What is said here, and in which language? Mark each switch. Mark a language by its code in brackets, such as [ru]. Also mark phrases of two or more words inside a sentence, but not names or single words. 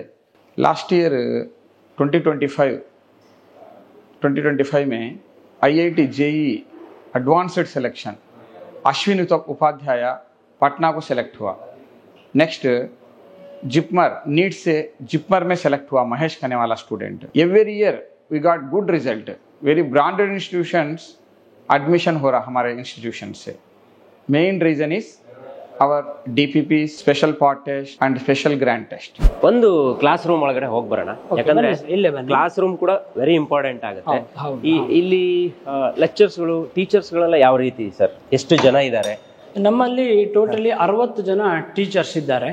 [en] last year [hi] 2025 में [en] IIT JEE Advanced selection [hi] अश्विन उपाध्याय पटना को सिलेक्ट हुआ. नेक्स्ट जिपमर नीट से जिपमर में सिलेक्ट हुआ महेश करने वाला स्टूडेंट. [en] every year we got good result. very branded institutions admission [hi] हो रहा हमारे इंस्टीट्यूशन से. [en] main reason is our DPP special part test and special grand test. [kn] ಒಂದು [en] class room [kn] ಒಳಗಡೆ ಹೋಗಿ ಬರೋಣ, ಯಾಕಂದ್ರೆ [en] class room [kn] ಕೂಡ [en] very important [kn] ಆಗುತ್ತೆ. ಇಲ್ಲಿ ಲೆಕ್ಚರ್ಸ್ಗಳು, ಟೀಚರ್ಸ್ಗಳೆಲ್ಲ ಯಾವ ರೀತಿ ಸರ್? ಎಷ್ಟು ಜನ ಇದ್ದಾರೆ ನಮ್ಮಲ್ಲಿ? ಟೋಟಲಿ 60 ಜನ ಟೀಚರ್ಸ್ ಇದ್ದಾರೆ.